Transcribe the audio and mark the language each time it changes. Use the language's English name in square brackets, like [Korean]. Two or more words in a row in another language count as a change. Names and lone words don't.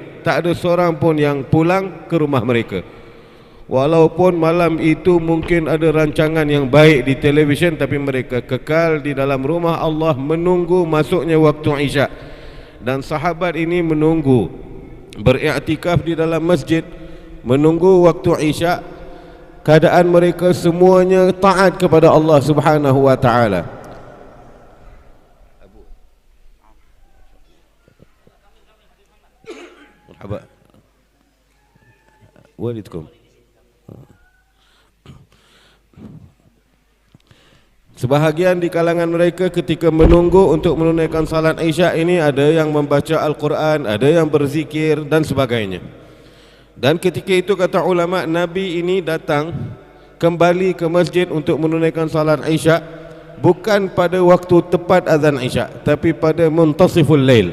[Malay] Tak ada seorang pun yang pulang ke rumah mereka. Walaupun malam itu mungkin ada rancangan yang baik di televisyen, tapi mereka kekal di dalam rumah Allah menunggu masuknya waktu isya. Dan sahabat ini menunggu, beriktikaf di dalam masjid, menunggu waktu isya. Keadaan mereka semuanya taat kepada Allah [Arabic] سبحانه وتعالى. [Malay] Marhaba. Waalaikum. Sebahagian di kalangan mereka ketika menunggu untuk menunaikan salat isya ini, ada yang membaca Al-Quran, ada yang berzikir dan sebagainya. Dan ketika itu kata ulama, Nabi ini datang kembali ke masjid untuk menunaikan salat isya bukan pada waktu tepat azan isya, tapi pada [Arabic] منتصف الليل.